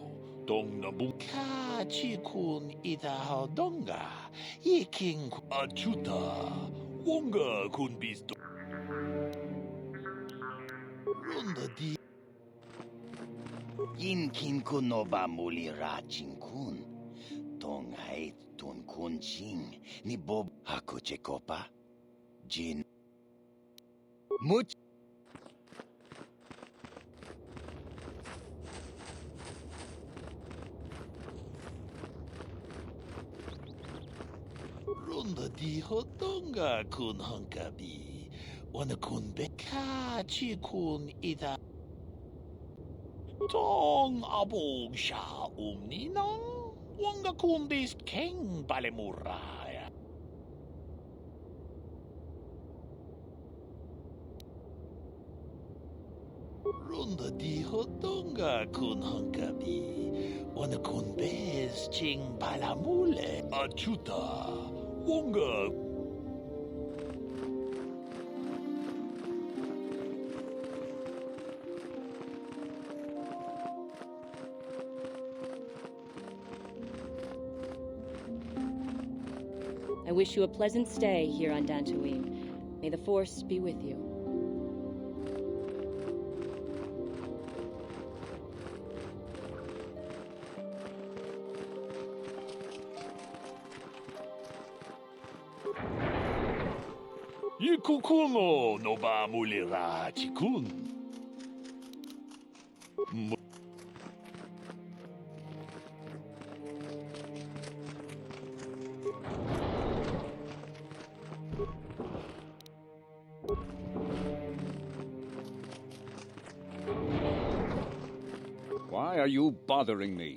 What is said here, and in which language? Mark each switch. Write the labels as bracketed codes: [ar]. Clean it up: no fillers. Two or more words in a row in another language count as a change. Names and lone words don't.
[en] Dong na bung. Ka chi kun ida hodonga. Yiking achuta. Wonga kun bisto. Ronda di. Yin kin kun no ba muli ra ching kun. Tong hai tun kun ching. Ni bob hakuche kopa. Jin. Much. Ronda di hodonga kun hankabi. Wana kun be. Ka chi kun ida. Tong abog sha umninang. Wanga kun bis king balemuraya. Ronda di hodonga kun hankabi. Wana kun bez ching balamule. Achuta. Wonga. I wish you a pleasant stay here on Dantooine. May the Force be with you. Yikukuno no ba mulira chikun. Why are you bothering me?